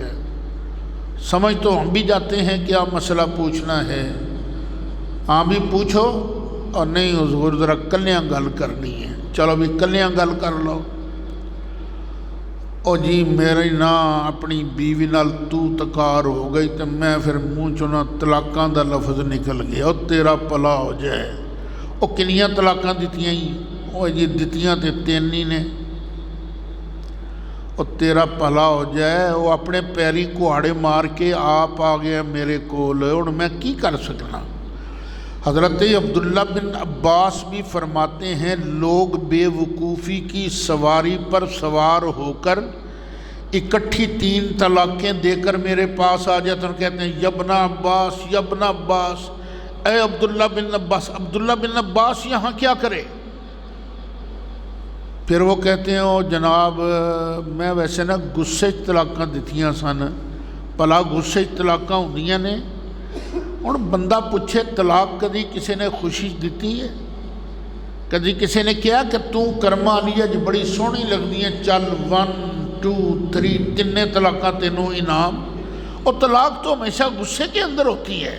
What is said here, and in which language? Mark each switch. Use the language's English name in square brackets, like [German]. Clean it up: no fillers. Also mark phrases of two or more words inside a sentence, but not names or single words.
[Urdu] سمجھ تو ہم بھی جاتے ہیں کیا مسئلہ پوچھنا ہے، [Punjabi] ہاں بھی پوچھو، [Urdu] اور نہیں [Punjabi] حضور ذرا کلیاں گل کرنی ہے، چلو بھی کلیاں گل کر لو۔ او جی میری نا اپنی بیوی نال تو تکار ہو گئی تو میں پھر منہ چنا طلاقاں دا لفظ نکل گیا، او تیرا پلا ہو جائے۔ او کنیاں طلاقاں دتیاں ہی، او جی دتیاں تے 3 ہی نے، او تیرا پلا ہو جائے۔ وہ اپنے پیری کہاڑے مار کے آپ آ گیا میرے کول، اور میں کی کر سکنا۔ [Urdu] حضرت عبداللہ بن عباس بھی فرماتے ہیں لوگ بے وقوفی کی سواری پر سوار ہو کر اکٹھی 3 طلاقیں دے کر میرے پاس آ جاتے ہیں اور کہتے ہیں یبن عباس یبن عباس، اے عبداللہ بن عباس، عبداللہ بن عباس یہاں کیا کرے؟ [Punjabi] پھر وہ کہتے ہیں او جناب میں ویسے نا غصے طلاقاں دتیاں سن، پلا غصے طلاقاں ہوندیاں نے۔ ہن بندہ پوچھے طلاق کدی کسی نے خوشی دیتی ہے؟ کدی کسی نے کیا کہ تو کرما لیا جو بڑی سونی لگدی ہیں، چل 1 2 3 3 طلاقاں تینوں انعام؟ [Urdu] اور طلاق تو ہمیشہ غصے کے اندر ہوتی ہے۔